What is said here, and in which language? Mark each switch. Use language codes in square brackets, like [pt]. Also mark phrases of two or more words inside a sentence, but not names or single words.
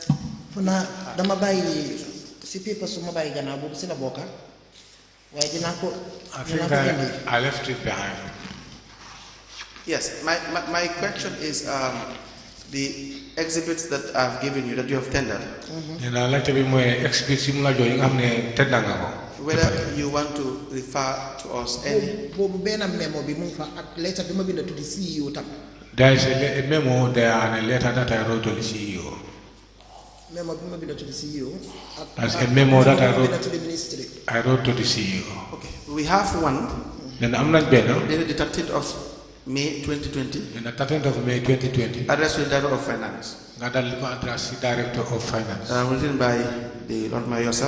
[wo] Funa dama bàyyi si paper su ma bàyyi gannaaw boobu si la bokka waaye dinaa ko [en] I think I left it behind. Yes, my question is the exhibits that I've given you, that you have tendered, [wo] nena laajte bi mooy exhibits yi mu la jox yi nga xam ne tedd nga ko. [en] whether you want to refer to us any. [wo] boobu benn memo bi mu ngi fa ak letter bi ma bind [en] to the CEO [wo] tam. [en] There is a memo there and a letter that I wrote to the CEO. [wo] Memo bi ma bind [en] to the CEO. That's a memo that I wrote to the ministry. I wrote to the CEO. Okay, we have one. Then I'm not better. Dated the 13th of May 2020. In the 13th of May 2020, Addressed to the Director of Finance. Nadal address the Director of Finance. Written by the Lord Mayor yourself.